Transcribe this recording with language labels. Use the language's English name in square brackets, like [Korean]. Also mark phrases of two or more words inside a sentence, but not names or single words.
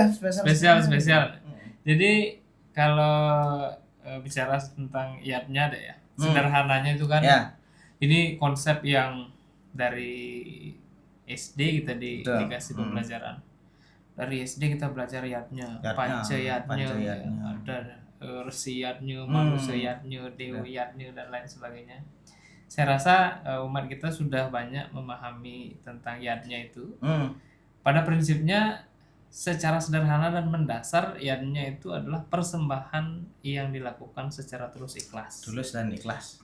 [Indonesian] Spesial. Jadi kalau bicara tentang yadnya deh ya. Sederhananya itu kan Ya. ini konsep yang dari SD kita Betul. dikasih pembelajaran. Dari SD kita belajar yadnya, panca yadnya, ada resi yadnya, manusia yadnya, dewi yadnya dan lain sebagainya. Saya rasa umat kita sudah banyak memahami tentang yadnya itu. Pada prinsipnya secara sederhana dan mendasar yadnya itu adalah persembahan yang dilakukan secara tulus ikhlas. Tulus dan ikhlas.